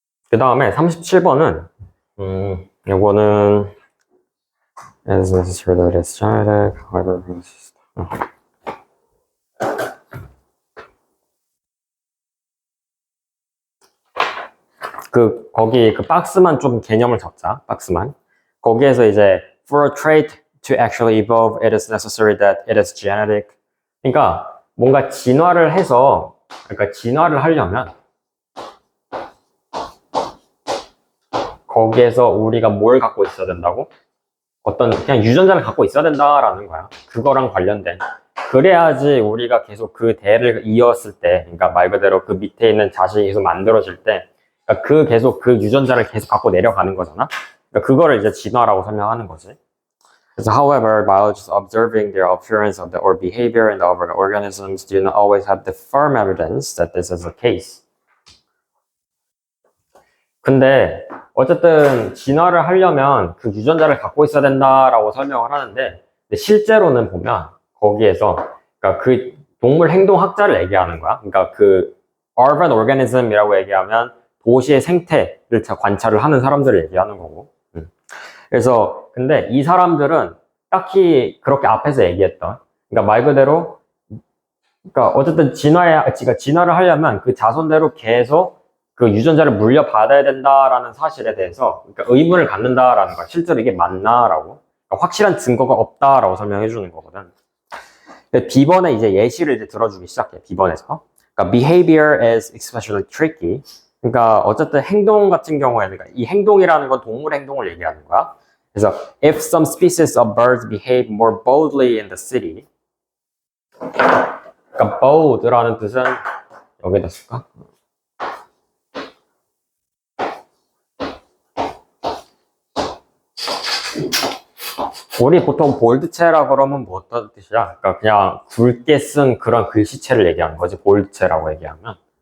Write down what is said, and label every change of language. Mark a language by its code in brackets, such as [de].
[ko] 그 다음에 37번은, 요거는, [en] as necessary that is genetic, however, [ko] 거기 그 박스만 좀 개념을 적자, 박스만. 거기에서 이제, [en] for a trait to actually evolve, it is necessary that it is genetic. [ko] 그러니까, 뭔가 진화를 해서, 그러니까 진화를 하려면, 거기에서 우리가 뭘 갖고 있어야 된다고? 어떤 그냥 유전자를 갖고 있어야 된다라는 거야. 그거랑 관련된. 그래야지 우리가 계속 그 대를 이었을 때, 그러니까 말 그대로 그 밑에 있는 자식이 계속 만들어질 때, 그러니까 그 계속 그 유전자를 계속 갖고 내려가는 거잖아. 그러니까 그거를 이제 진화라고 설명하는 거지. 그래서 [en] however, biologists observing their appearance of the, or behavior in the other organisms do not always have the firm evidence that this is the case. [ko] 근데 어쨌든 진화를 하려면 그 유전자를 갖고 있어야 된다라고 설명을 하는데 실제로는 보면 거기에서 그러니까 그 동물 행동학자를 얘기하는 거야. 그러니까 그 [en] urban organism [ko] 이라고 얘기하면 도시의 생태를 관찰을 하는 사람들을 얘기하는 거고. 그래서 근데 이 사람들은 딱히 그렇게 앞에서 얘기했던 그러니까 말 그대로 그러니까 어쨌든 진화를 하려면 그 자손대로 계속 그 유전자를 물려받아야 된다라는 사실에 대해서 그러니까 의문을 갖는다라는 거야. 실제로 이게 맞나라고. 그러니까 확실한 증거가 없다라고 설명해 주는 거거든. B번에 이제 예시를 이제 들어주기 시작해. B번에서. 그러니까 [en] behavior is especially tricky. [ko] 그러니까 어쨌든 행동 같은 경우에는 그러니까 이 행동이라는 건 동물 행동을 얘기하는 거야. 그래서 [en] if some species of birds behave more boldly in the city. [ko] 그러니까 bold라는 뜻은 여기다 쓸까? 우리 보통 볼드체라 그러면 뭐 어떤 뜻이야? 그러니까 그냥 굵게 쓴 그런 글씨체를 얘기하는 거지, 볼드체라고 얘기하면.